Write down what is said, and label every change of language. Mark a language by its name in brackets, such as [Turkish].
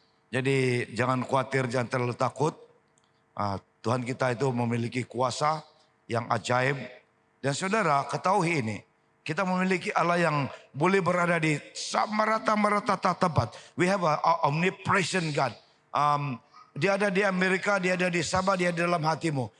[Malay] Jadi jangan khawatir, jangan terlalu takut. Tuhan kita itu memiliki kuasa yang ajaib. Dan saudara ketahui ini. Kita memiliki Allah yang boleh berada di merata-merata tempat. [English] We have a omnipresent God. [Malay] Dia ada di Amerika, dia ada di Sabah, dia ada dalam hatimu.